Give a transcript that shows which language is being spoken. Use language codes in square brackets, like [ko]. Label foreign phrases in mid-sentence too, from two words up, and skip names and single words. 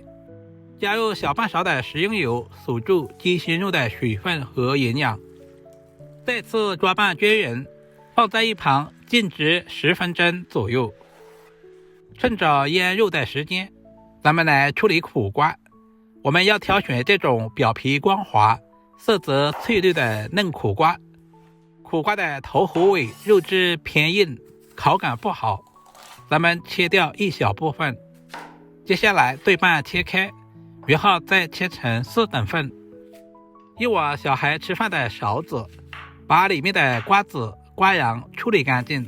[zh] 加入小半勺的食用油，鎖住雞胸肉的水分和營養。再次抓拌均勻，放在一旁靜置10分鐘左右。趁着醃肉的時間，咱們來處理苦瓜。我們要挑選這種表皮光滑、色澤翠綠的嫩苦瓜。苦瓜的頭和尾肉質偏硬，口感不好，咱們切掉一小部分。接下來对半切開，然後再切成4等份。用我小孩吃飯的勺子，把裡面的瓜子、瓜瓤處理乾淨。